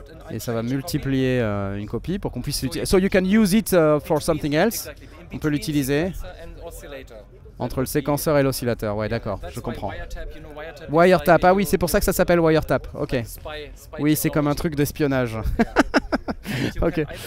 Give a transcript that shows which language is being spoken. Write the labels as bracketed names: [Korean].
[French] Et ça va multiplier une copie pour qu'on puisse l'utiliser. [English] So you can use it for something else. [French] On peut l'utiliser entre le séquenceur et l'oscillateur. Ouais, d'accord, je comprends. Wiretap, ah oui, c'est pour ça que ça s'appelle wiretap. Ok. Oui, c'est comme un truc d'espionnage. Ok.